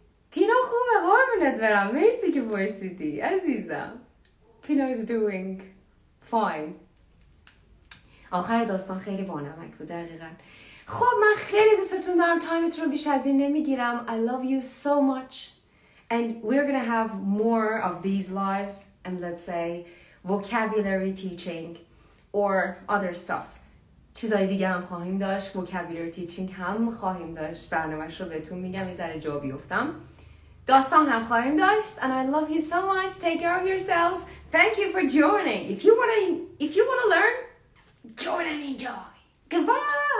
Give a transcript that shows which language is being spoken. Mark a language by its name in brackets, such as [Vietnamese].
[Persian] پینا خوبه، قربونت برم، مرسی که پرسیدی عزیزم. [English] Pina is doing fine. [Persian] آخر داستان خیلی بانمک بود دقیقا. خب من خیلی دوستتون دارم، تایمتون رو بیش از این نمیگیرم. [English] I love you so much and we're gonna have more of these lives and let's say vocabulary teaching or other stuff. [Persian] چیزای دیگه هم خواهیم داشت، [English] vocabulary teaching [Persian] هم خواهیم داشت، برنامه‌اش رو بهتون میگم یه ذره جا بیفتم. داستان هم خواهیم داشت [English] and I love you so much. Take care of yourselves. Thank you for joining. If you want to learn, join and enjoy. Goodbye.